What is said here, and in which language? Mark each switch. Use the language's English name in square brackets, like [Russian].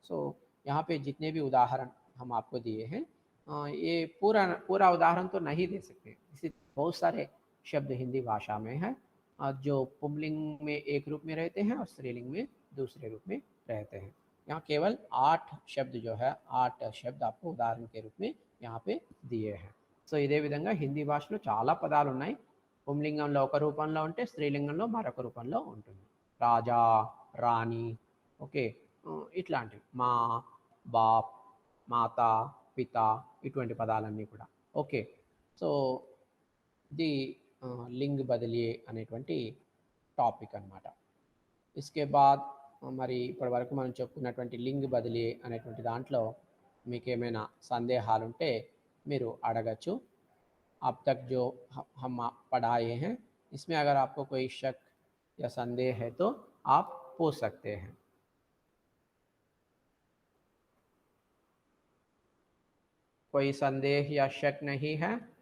[Hindi] यहाँ पे जितने भी उदाहरण हम आपको दिए हैं, ये पूरा पूरा उदाहरण तो नहीं दे सकते, इसी बहुत सारे शब्द हिंदी भाषा में है जो पुंलिंग में एक रूप में रहते हैं और स्त्रीलिंग में दूसरे रूप में रहते हैं। यहाँ केवल 8 शब्द जो है 8 शब्द आपको उदाहरण के रूप में यहाँ पे दिए हैं। [Telugu] సో ఇదే విధంగా హిందీ భాషలో చాలా పదాలు ఉన్నాయి. పుంలింగంలో ఒక రూపంలో ఉంటే స్త్రీలింగంలో మరొక రూపంలో ఉంటుంది. రాజా, రాణి, ఓకే, ఇట్లాంటివి మా, బాప్, మాత, పిత, ఇటువంటి పదాలన్నీ కూడా. ఓకే, సో ఇది లింగ్ బదిలీ అనేటువంటి టాపిక్ అన్నమాట. [Hindi] इसके बाद [Telugu] మరి ఇప్పటి వరకు మనం చెప్పుకున్నటువంటి లింగ్ బదిలీ అనేటువంటి దాంట్లో మీకు ఏమైనా సందేహాలు ఉంటే మీరు అడగచ్చు. [Hindi] अब तक जो हम पढ़ाए हैं इसमें अगर आपको कोई शक या संदेह है तो आप पूछ सकते हैं. कोई संदेह या शक नहीं है?